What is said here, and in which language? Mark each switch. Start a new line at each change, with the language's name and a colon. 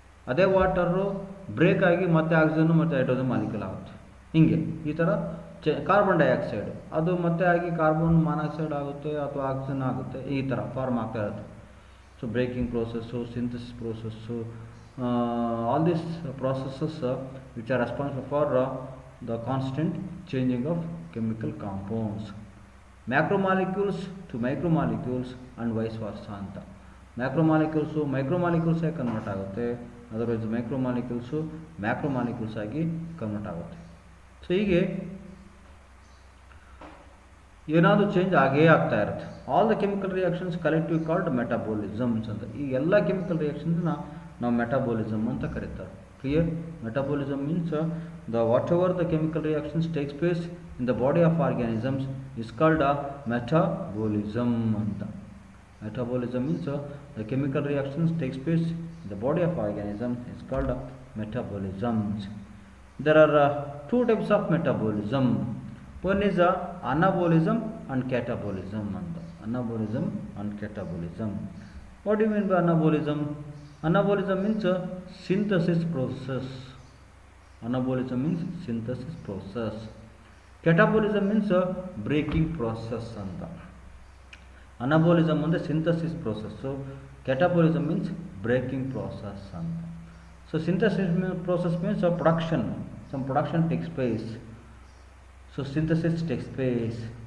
Kannada: ಅದೇ water break ಆಗಿ ಮತ್ತೆ ಆಕ್ಸಿಜನ್ನು ಮತ್ತು ಹೈಡ್ರೋಜನ್ ಮಾಲಿಕ್ಯೂಲ್ ಆಗುತ್ತೆ. ಹಿಂಗೆ ಈ ಥರ ಕಾರ್ಬನ್ ಡೈಆಕ್ಸೈಡ್ ಅದು ಮತ್ತೆ ಆಗಿ ಕಾರ್ಬನ್ ಮಾನಾಕ್ಸೈಡ್ ಆಗುತ್ತೆ ಅಥವಾ ಆಕ್ಸಿಜನ್ ಆಗುತ್ತೆ. ಈ ಥರ ಫಾರ್ಮ್ ಆಗ್ತಾ ಇರುತ್ತೆ.
English: So breaking process, synthesis process, all this processes which are responsible for the constant changing of chemical compounds. Macromolecules to micromolecules and vice versa ಅಂತ.
Kannada: ಮೈಕ್ರೋಮಾಲಿಕ್ಯೂಲ್ಸ್ ಆಗಿ ಕನ್ವರ್ಟ್ ಆಗುತ್ತೆ, ಅದರ್ವೈಸ್ ಮ್ಯಾಕ್ರೋಮಾಲಿಕ್ಯೂಲ್ಸ್ ಆಗಿ ಕನ್ವರ್ಟ್ ಆಗುತ್ತೆ. ಸೊ ಹೀಗೆ ಏನಾದರೂ ಚೇಂಜ್ ಆಗೇ ಆಗ್ತಾ ಇರುತ್ತೆ.
English: All the chemical reactions collective called metabolisms ಅಂತ.
Kannada: ಈ ಎಲ್ಲ ಕೆಮಿಕಲ್ ರಿಯಾಕ್ಷನ್ಸ್ನ ನಾವು ಮೆಟಾಬೋಲಿಸಮ್ ಅಂತ ಕರೀತಾರೆ. Clear?
English: Metabolism means the whatever the chemical reactions takes place in the body of organisms is called a metabolism ಅಂತ. Metabolism means the chemical reactions takes place in the body of organism is called metabolisms. There are two types of metabolism. One is anabolism and catabolism. Anabolism and catabolism. What do you mean by anabolism? Anabolism means synthesis process. Anabolism means synthesis process. Catabolism means breaking process anta.
Kannada: Anabolism ಅಂದರೆ synthesis process, ಕ್ಯಾಟಾಬೋಲಿಸಮ್ means breaking process ಅಂತ.
English: So synthesis process means production, some production takes place, so synthesis takes place.